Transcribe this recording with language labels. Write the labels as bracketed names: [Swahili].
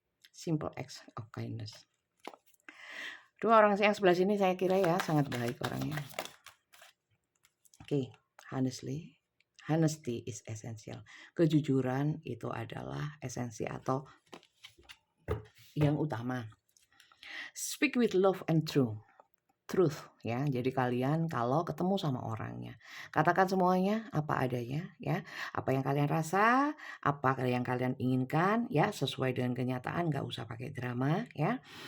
[English] Simple acts of kindness. [Indonesian] Dua orang yang sebelah sini saya kira ya sangat baik orangnya. [English] Oke, honesty is essential. [Indonesian] Kejujuran itu adalah esensi atau yang utama. [English] Speak with love and truth [Indonesian] ya. Jadi kalian kalau ketemu sama orangnya, katakan semuanya apa adanya ya. Apa yang kalian rasa, apa yang kalian inginkan ya, sesuai dengan kenyataan, nggak usah pakai drama ya.